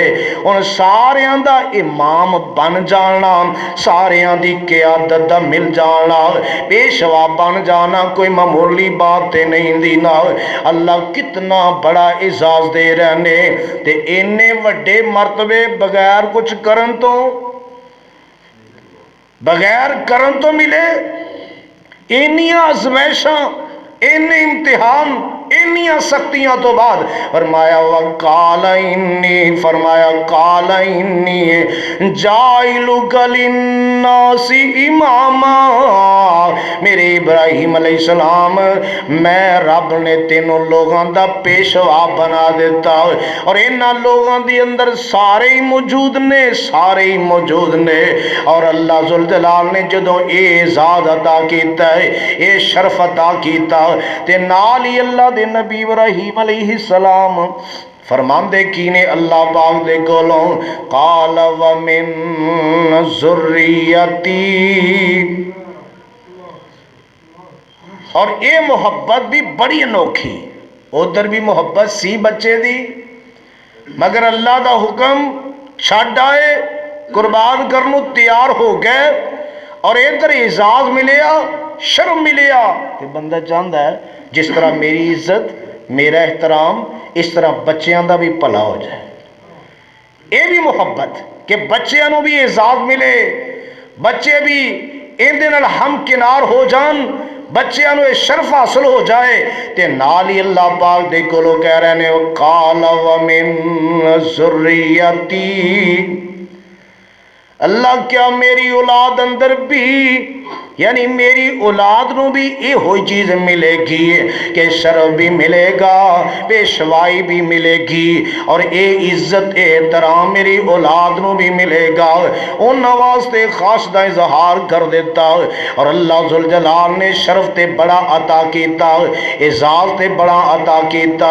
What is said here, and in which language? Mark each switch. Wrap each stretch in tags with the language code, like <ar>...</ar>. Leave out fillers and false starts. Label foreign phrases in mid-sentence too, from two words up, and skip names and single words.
<pa>ان ساریاں دا امام بن جانا، ساریاں دی قیادت دا مل جانا، پیشوا بن جانا کوئی معمولی بات نہیں دینا۔ اللہ کتنا بڑا اعزاز دے رہنے، تے اینے وڈے مرتبے بغیر کچھ کرن تو ملے، اینیاں آزمائشاں، اینے امتحان، اینیاں سختیاں تو بعد فرمایا</pa> <ar>وَقَالَ إِنِّي، فرمایا قَالَ إِنِّي جَاعِلُكَ لِلنَّاسِ إِمَامًا،</ar> <pa>میرے ابراہیم علیہ السلام میں رب نے تینوں لوگاں دا پیشوا بنا دیتا، اور انہاں لوگاں دی اندر سارے ہی موجود نے، سارے ہی موجود نے، اور اللہ ذوالجلال نے جدوں اے اعزاز عطا کیتا ہے، اے شرف عطا کیتا، تے نال ہی اللہ دے نبی ابراہیم علیہ السلام فرمان دے کینے اللہ پاک دے کولوں</pa> <ar>قال ومن</ar> <pa>ذریتی، اور اے محبت بھی بڑی انوکھی، ادھر بھی محبت سی بچے دی، مگر اللہ دا حکم چھڈ آئے، قربان کرنو تیار ہو گئے، اور ادھر اعزاز ملیا، شرم ملیا، تے بندہ چاہتا ہے جس طرح میری عزت میرا احترام اس طرح بچیاں دا بھی بھلا ہو جائے۔ اے بھی محبت کہ بچیاں نو بھی اعزاز ملے، بچے بھی اندے نال ہم کنار ہو جان، بچیاں نو شرف حاصل ہو جائے، تے نال ہی اللہ پاک دے کولو کہہ رہے نے</pa> <ar>قال ومن ذریتی،</ar> <pa>اللہ کیا میری اولاد اندر بھی، یعنی میری اولاد نو بھی یہ ہوئی چیز ملے گی کہ شرف بھی ملے گا، پیشوائی بھی ملے گی، اور اے عزت اے احترام میری اولاد نو بھی ملے گا، ان واسطے خاص دا اظہار کر دیتا، اور اللہ ذوالجلال نے شرف تے بڑا عطا کیتا، اعزاز تے بڑا عطا کیتا۔</pa>